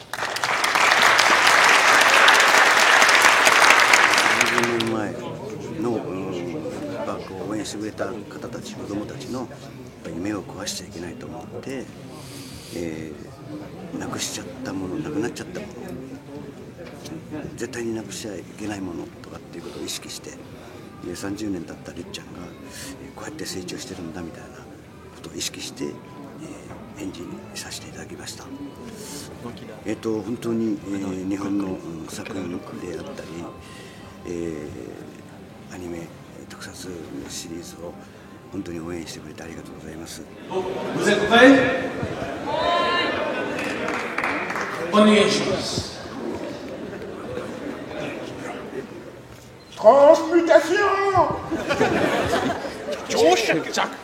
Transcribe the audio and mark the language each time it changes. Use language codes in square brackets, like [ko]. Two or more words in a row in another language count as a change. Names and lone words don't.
[ja] 10 年前の応援してくれた方たち、子どもたちのやっぱり夢を壊しちゃいけないと思って、なくしちゃったもの、なくなっちゃったもの、絶対になくしちゃいけないものとかっていうことを意識して、30年経ったりっちゃんがこうやって成長してるんだみたいなことを意識して、演じさせていただきました。本当に、日本の作品であったり、アニメ特撮シリーズを本当に応援してくれてありがとうございます。 [fr] Vous êtes prêts? On y est. Transmutation Jack.